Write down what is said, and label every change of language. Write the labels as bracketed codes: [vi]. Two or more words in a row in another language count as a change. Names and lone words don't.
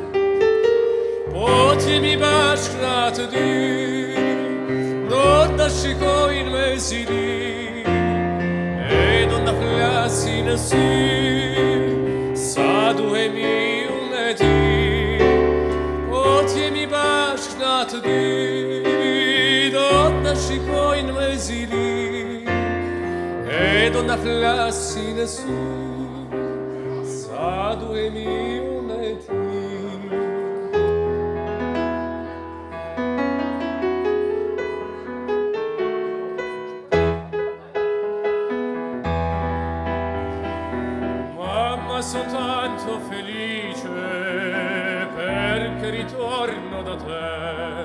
[sq] Po t'jemi bashkë të dy, do t'na shikojnë me zili, e do t'na flasin në sy, sa duhemi unë e ti. Po t'jemi bashkë të dy, do t'na shikojnë me zili, e do t'na flasin në sy, sa duhemi unë e ti. [it] Sono tanto felice perché ritorno da te.